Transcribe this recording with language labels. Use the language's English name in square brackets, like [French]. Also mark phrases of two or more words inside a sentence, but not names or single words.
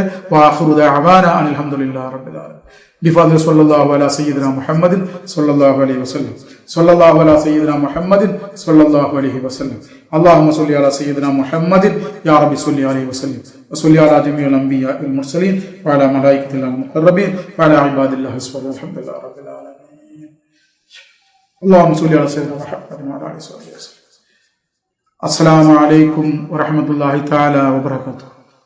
[Arabic] وآخر دعوانا أن الحمد لله رب العالمين. بفضل صلى الله على سيدنا محمد صلى الله عليه وسلم. صلى الله على سيدنا محمد صلى الله عليه وسلم. اللهم صل على سيدنا محمد يا رب صل عليه وسلم. وصل على جميع الأنبياء والمرسلين وعلى ملائكة المقربين وعلى عباد الله صلى الله الحمد لله رب العالمين. اللهم صل على سيدنا محمد وعلى اله وصحبه وسلم. السلام عليكم ورحمة الله تعالى وبركاته.